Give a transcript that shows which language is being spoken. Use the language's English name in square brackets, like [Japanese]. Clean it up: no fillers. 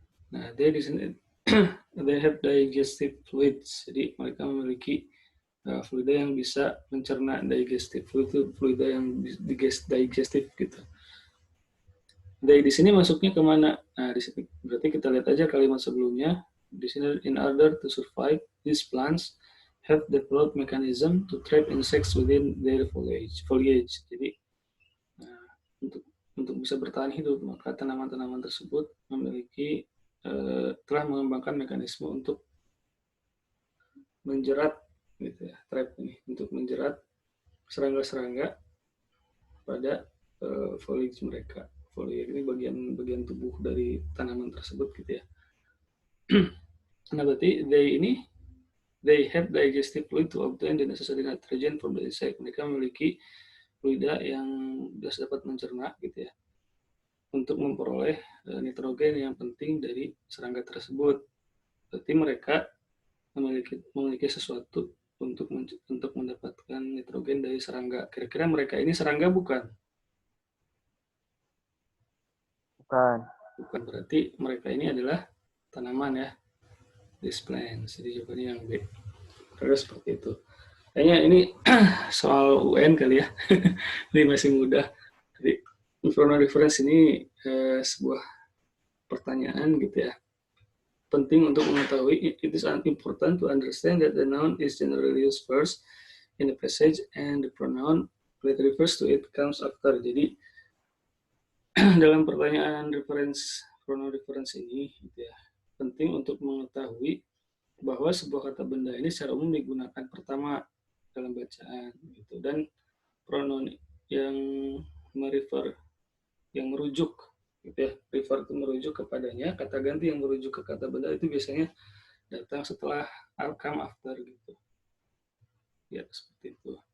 [English] Nah, they [Indonesian] di sini [English] they have digestive fluids. [Indonesian] Jadi mereka memiliki fluida yang bisa mencerna. Digestive fluid itu fluida yang digestif gitu. They di sini masuknya kemana? Nah, di sini berarti kita lihat aja kalimat sebelumnya. Di sini [English] in order to survive, these plants have developed mechanism to trap insects within their foliage. [Indonesian] Jadi untuk bisa bertahan hidup, maka tanaman-tanaman tersebut memiliki telah mengembangkan mekanisme untuk menjerat gitu ya, trap ini untuk menjerat serangga-serangga pada foliage mereka. Foliage ini bagian tubuh dari tanaman tersebut gitu ya. Nah, berarti [English] they have digestive fluid to obtain the necessary nitrogen from the insect. [Indonesian] Mereka memiliki fluida yang bisa dapat mencerna gitu ya, untuk memperoleh nitrogen yang penting dari serangga tersebut. Berarti mereka memiliki sesuatu untuk mendapatkan nitrogen dari serangga. Kira-kira mereka ini serangga bukan? Bukan. Bukan, berarti mereka ini adalah tanaman ya. [English] These plants. [Indonesian] Jadi jawabannya yang B. Karena seperti itu. Kayaknya ini soal UN kali ya. Ini masih mudah. Jadi pronoun reference ini sebuah pertanyaan gitu ya. Penting untuk mengetahui, [English] it is important to understand that the noun is generally used first in the passage and the pronoun that refers to it comes after. [Indonesian] Jadi dalam pertanyaan pronoun reference ini gitu ya, penting untuk mengetahui bahwa sebuah kata benda ini secara umum digunakan pertama dalam bacaan gitu, dan pronoun yang merujuk gitu ya, refer itu merujuk kepadanya, kata ganti yang merujuk ke kata benda itu biasanya datang setelah [English] come after [Indonesian] gitu ya, seperti itu.